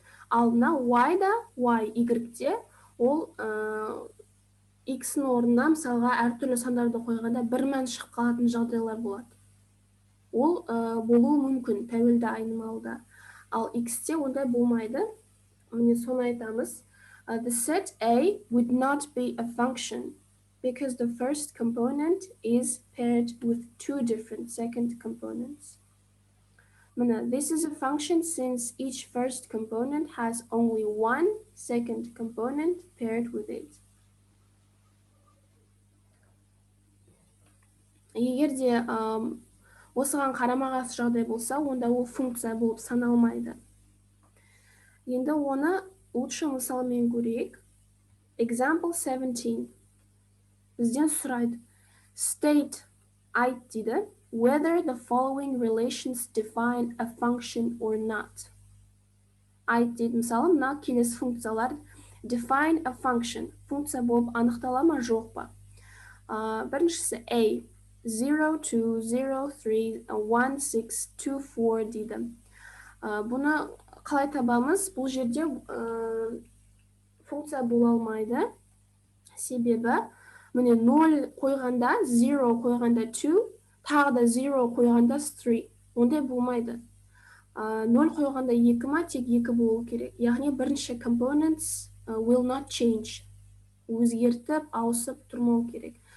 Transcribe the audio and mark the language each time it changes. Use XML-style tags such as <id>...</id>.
<kk>Ал мына y-да, y-де, ол x-ның орнына мысалға әртүрлі сандарды қойғанда бір мән шығып қалатын жағдайлар болады. Ол болуы мүмкін тәуелді айнымалда. Ал x-те ондай болмайды. Міне соны айтамыз.</kk> <en>The set A would not be a function because the first component is paired with two different second components. This is a function since each first component has only one second component paired with it.</en> <kk>Егер де осыған қарама-қарсы жағдай болса, онда ол функция болып саналмайды. Енді оны лучше мысалмен көрейік.</kk> <en>Example 17.</en> <kk>Бізден сұрайды. State, айт дейді.</kk> <en>Whether the following relations define a function or not.</en> <kk>Айт дейді. Мысалы, мына келесі функциялар</kk> <en>define a function.</en> <kk>Функция болып анықтала ма, жоқ па? Біріншісі A. 0, 2, 0, 3, 1, 6, 2, 4 дейді. Бұны қалай табамыз? Бұл жерде функция бола алмайды. Себебі, міне 0 қойғанда, 0 қойғанда 2, тағы да 0 қойғанда 3. Ондай болмайды. 0 қойғанда 2 ма, тек 2 болу керек. Яғни бірінші</kk> <en>components will not change.</en> <kk>Өзгертіп, ауысып тұрмау керек.</kk>